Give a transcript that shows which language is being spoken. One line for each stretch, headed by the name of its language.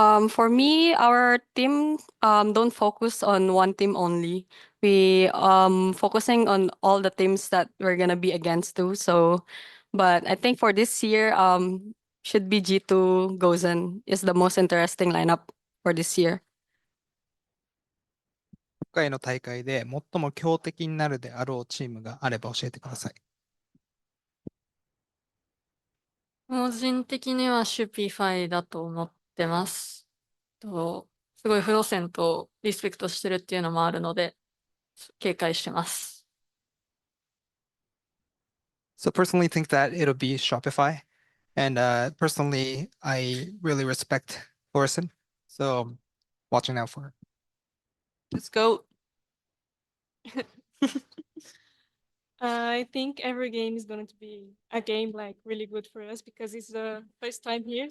English: For me, our team don't focus on one team only. We focusing on all the teams that we're gonna be against too. So, but I think for this year, should be G2 Gozen is the most interesting lineup for this year.
Japanese: 今回の大会で最も強敵になるであろうチームがあれば教えてください。個人的にはシュピファイだと思ってます。すごいフロセンとリスペクトしてるっていうのもあるので、警戒してます。
English: So personally think that it'll be Shopify. And personally, I really respect Thorson. So watching out for it. Let's go. I think every game is going to be a game like really good for us because it's the first time here.